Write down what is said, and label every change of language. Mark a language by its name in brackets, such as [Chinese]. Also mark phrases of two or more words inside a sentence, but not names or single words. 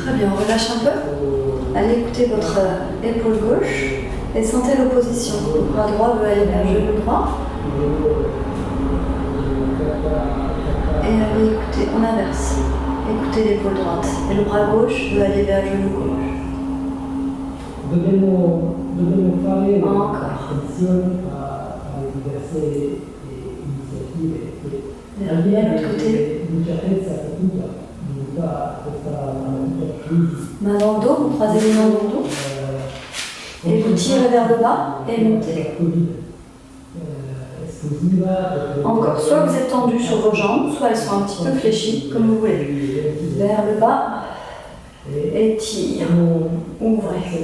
[French] Très bien, on relâche un peu. Allez écouter votre épaule gauche et sentez l'opposition. Le bras droit veut aller vers le genou droit. Et Et écoutez, on inverse. Écoutez l'épaule droite. Et le bras gauche veut aller vers le genou gauche. [Italian] Dobbiamo fare [French] Encore. [Italian] attenzione alle diverse iniziative che al di [French] Et [Italian] là [French] de l'autre côté. [Italian] dell'incertezza dovuta a questa crisi. [French] Main dans le dos, vous croisez les mains dans le dos. Et vous tirez vers le bas et montez. Encore, soit vous êtes tendu sur vos jambes, soit elles sont un petit peu fléchies, comme vous voulez. Vers le bas, étire, ouvrez.